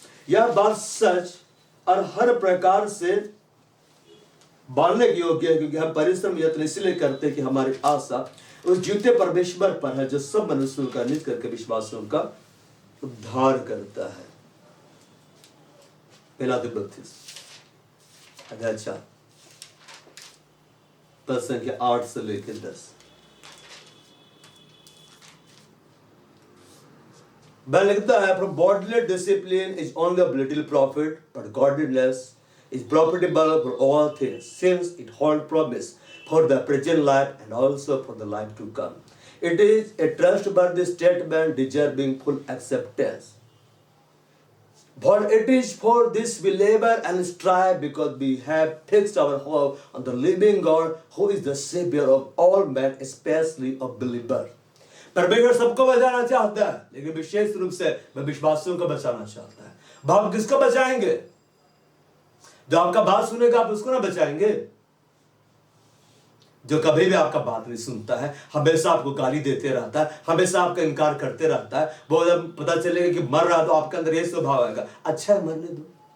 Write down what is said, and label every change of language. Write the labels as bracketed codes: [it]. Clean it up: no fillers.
[hi] यह बात सच और हर प्रकार से मानने की योग्य है, क्योंकि हम परिश्रम यत्न इसलिए करते कि हमारी आशा उस जीवते परमेश्वर पर है जो सब मनुष्यों का निज करके विश्वासों का उद्धार करता है। पहला तिब्बती अध्याय 4 पद संख्या 8 से लेकर 10। वह लिखता है, [en] from bodily discipline is only of little profit, but godliness is profitable for all things, since it holds promise for the present life and also for the life to come. It is a trustworthy statement deserving full acceptance. For it is for this we labor and strive, because we have fixed our hope on the living God, who is the Savior of all men, especially of believers. [hi] परमेश्वर सबको बचाना चाहता है, लेकिन विशेष रूप से वह विश्वासियों को बचाना चाहता है। बाप किसको बचाएंगे? जो आपका बात सुनेगा आप उसको ना बचाएंगे। जो कभी भी आपका बात नहीं सुनता है, हमेशा आपको गाली देते रहता है, हमेशा आपका इनकार करते रहता है, वो जब पता चलेगा कि मर रहा तो आपके अंदर यह स्वभाव आएगा, अच्छा है मरने दो।